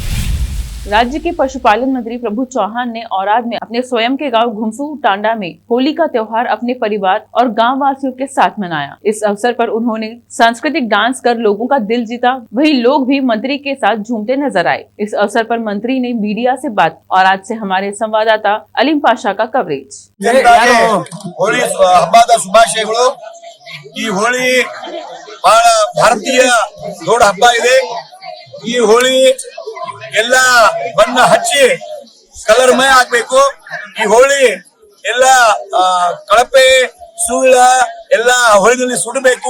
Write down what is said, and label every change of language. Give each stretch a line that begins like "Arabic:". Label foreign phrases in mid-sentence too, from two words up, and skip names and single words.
Hindi: राज्य के पशुपालन मंत्री प्रभु चौहान ने औराद में अपने स्वयं के गांव घुमसू टांडा में होली का त्योहार अपने परिवार और गांव वासियों के साथ मनाया। इस अवसर पर उन्होंने सांस्कृतिक डांस कर लोगों का दिल जीता। वहीं लोग भी मंत्री के साथ झूमते नजर आए। इस अवसर पर मंत्री ने मीडिया से बात। औराद से हमारे संवाददाता अलीम पाशा का कवरेज।
Kannada: ಹೋಳಿ ಹಬ್ಬದ ಶುಭಾಶಯಗಳು। ಈ ಹೋಳಿ ಬಹಳ ಭಾರತೀಯ ದೊಡ್ಡ ಹಬ್ಬ ಇದೆ। ಈ ಹೋಳಿ ಎಲ್ಲ ಬಣ್ಣ ಹಚ್ಚಿ ಕಲರ್ಮಯ ಆಗ್ಬೇಕು। ಈ ಹೋಳಿ ಎಲ್ಲ ಕಳಪೆ ಸುಳ್ಳ ಎಲ್ಲ ಹೋಳಿನಲ್ಲಿ ಸುಡಬೇಕು।